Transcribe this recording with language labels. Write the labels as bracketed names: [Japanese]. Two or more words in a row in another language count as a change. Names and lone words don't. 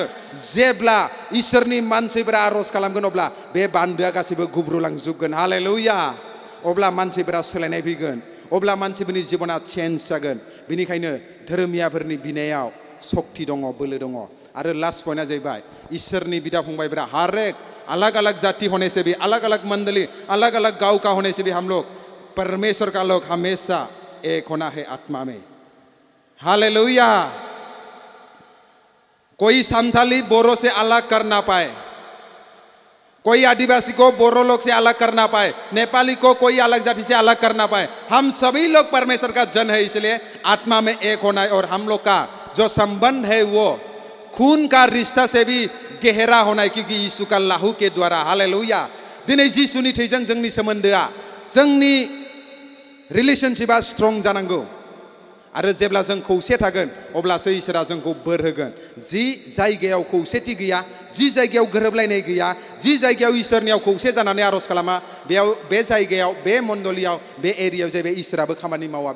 [Bodo] जेब्ला इसोरनि मानसिफोरा आर'ज खालामगोन अब्ला बे बान्दोआ गासैबो गुब्रुलांजोबगोन हालेलुया अब्ला मानसिफोरा सोलायनाय फैगोन अब्ला मानसिफोरनि जिबना चेन्ज जागोन बेनिखायनो धोरोमियाफोरनि बिनायाव शक्ति दङ बोलो दङ आरो [English] last point [Bodo] जाहैबाय इसोरनि बिदा फंबायफोरा [Hindi] हर एक अलग अलग जाति होने से भी अलग अलग मंडली अलग अलग गांव का होने से भी हम लोग परमेश्वर का लोग हमेशा एक होना है आत्मा में हालेलुया कोई संथाली बोरो से अलग कर ना पाए कोई आदिवासी को बोरो लोग से अलग कर ना पाए नेपाली को कोई अलग जाति से अलग कर ना पाए हम सभी लोग परमेश्वर का जन है इसलिए आत्मा में एक होना है और हम लोग का जो संबंध है वो खून का रिश्ता से भी गहरा होना है क्योंकि यीशु का लाहू के द्वारा हालेलुया [Bodo] दिनै जिसुनि थैजों जोंनि सोमोन्दोआ जोंनि रिलेशनशिपआ स्ट्रं जानांगौ आरो जेब्ला जों खौसे थागोन अब्लासो इसोरा जोंखौ बोर होगोन जि जायगायाव खौसेथि गैया जि जायगायाव गोरोबलायनाय गैया जि जायगायाव इसोरनियाव खौसे जानानै आर'ज खालामा बेयाव बे जायगायाव बे मण्डलियाव बे एरियायाव जाहैबाय इसोराबो खामानि मावा